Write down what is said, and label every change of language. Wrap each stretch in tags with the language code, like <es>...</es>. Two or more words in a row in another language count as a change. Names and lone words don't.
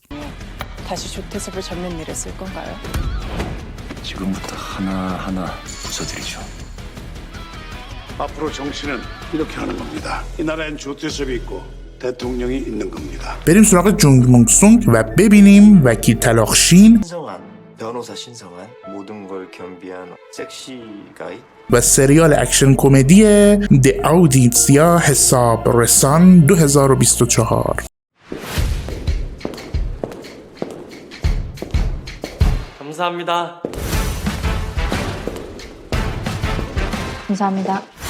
<ko>다시 조태섭을 잡는 일에 쓸 건가요? 지금부터 하나하나 부숴드리죠. 앞으로 정치는 이렇게 하는 겁니다. 이 나라엔 조태섭이 있고 대통령이 있는 겁니다.</ko> <fa>بریم سراغ جونگ مونگ سونگ و ببینیم وکیل طلاقشین</fa> <ko>신성한 변호사 신성한 모든 걸 겸비한 섹시 가이</ko> <fa>و سریال اکشن کمدی د اودیتسیا حساب رسان 2024.</fa> <ko>감사합니다. 감사합니다.</ko>